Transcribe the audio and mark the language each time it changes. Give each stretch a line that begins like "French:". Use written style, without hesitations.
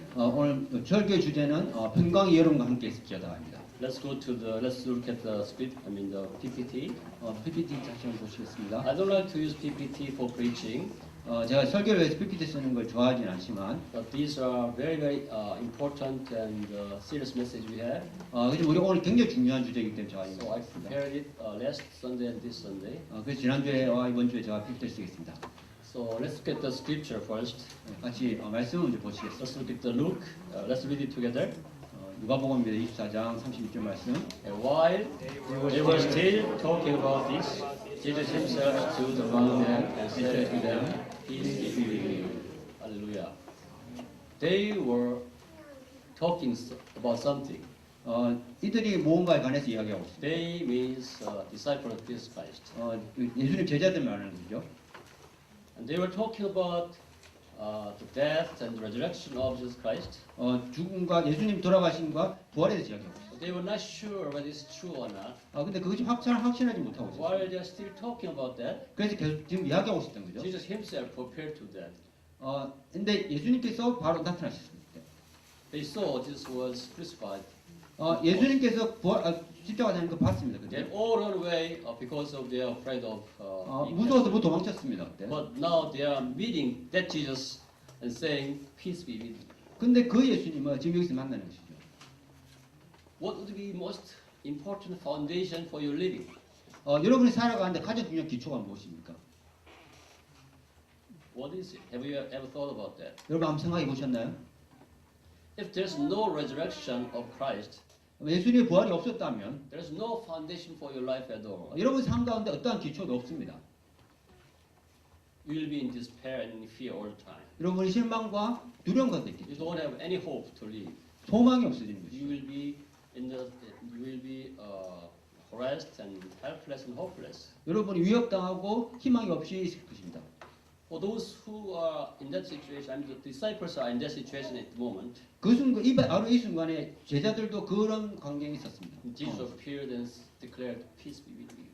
Korean: 오늘 설교 주제는 평강이 여러분과 함께 있을지어다입니다.
English: Let's look at the script. I mean the PPT.
Korean: PPT 다시 한번 보시겠습니다.
English: I don't like to use PPT for preaching,
Korean: 제가 설교를 위해서 PPT 쓰는 걸 좋아하진 않지만,
English: but these are very important and serious message we have.
Korean: 그래서 우리가 오늘 굉장히 중요한 주제이기 때문에 제가
English: So I
Korean: 읽겠습니다.
English: prepared it last Sunday and this Sunday.
Korean: 그래서 지난주에와 이번 주에 제가 PPT를 쓰겠습니다.
English: So let's look at the scripture first.
Korean: 같이 말씀을 이제 보시겠습니다.
English: Let's look at the Luke. Let's read it together.
Korean: 누가복음입니다. 24장 36절 말씀.
English: And while they were still talking about this, Jesus himself stood among them and said to them, Peace be with you. Hallelujah. They were talking about something.
Korean: 이들이 무언가에 관해서 이야기하고 있습니다.
English: They means disciple of Jesus Christ.
Korean: 예수님 제자들 말하는 거죠.
English: And they were talking about the death and resurrection of Jesus Christ.
Korean: 죽음과 예수님 돌아가심과 부활에 대해서 이야기하고 있습니다.
English: But they were not sure whether it's true or not.
Korean: 근데 그것이 확실하지 못하고 있어요.
English: While they are still talking about that,
Korean: 그래서 계속 지금 이야기하고 있었던 거죠.
English: Jesus himself prepared to that.
Korean: 근데 예수님께서 바로 나타나셨습니다.
English: They saw Jesus was crucified.
Korean: 예수님께서 십자가 다니는 거 봤습니다.
English: They
Korean: 그때
English: all run away because of they are afraid of. being
Korean: 무서워서 뭐 도망쳤습니다. 그때.
English: But now they are meeting that Jesus and saying, "Peace be with you."
Korean: 근데 그 예수님은 지금 여기서 만나는 것이죠.
English: What would be most important foundation for your living?
Korean: 여러분이 살아가는데 가장 중요한 기초가 무엇입니까?
English: What is it? Have you ever thought about that?
Korean: 여러분 한번 생각해 보셨나요?
English: If there's no resurrection of Christ,
Korean: 예수님의 부활이 없었다면
English: there's no foundation for your life at all.
Korean: 여러분 삶 가운데 어떠한 기초도 없습니다.
English: You will be in despair and in fear all the time.
Korean: 여러분이 실망과 두려움 가운데
English: You
Korean: 있겠죠.
English: don't have any hope to live.
Korean: 소망이 없어지는 것이죠.
English: You will be harassed and helpless and hopeless.
Korean: 여러분이 위협당하고 희망이 없이 있을 것입니다.
English: For those who are in that situation, I mean the disciples are in that situation at the moment.
Korean: 그 순간 바로 이 순간에 제자들도 그런 광경이 있었습니다.
English: Jesus appeared and declared, "Peace be with you."